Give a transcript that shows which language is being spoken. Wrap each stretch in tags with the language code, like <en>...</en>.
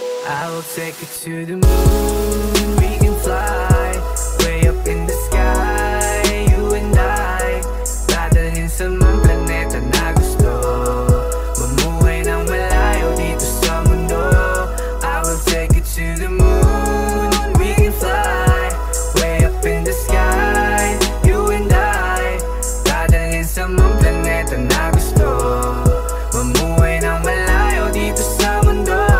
<en>I will take you to the moon. We can fly way up in the sky. You and I,</en> <tl>dadalhin sa mga planeta na gusto. Mamuhay ng malayo dito sa mundo.</tl> <en>I will take you to the moon. We can fly way up in the sky. You and I,</en> <tl>dadalhin sa mga planeta na gusto. Mamuhay ng malayo dito sa mundo.</tl>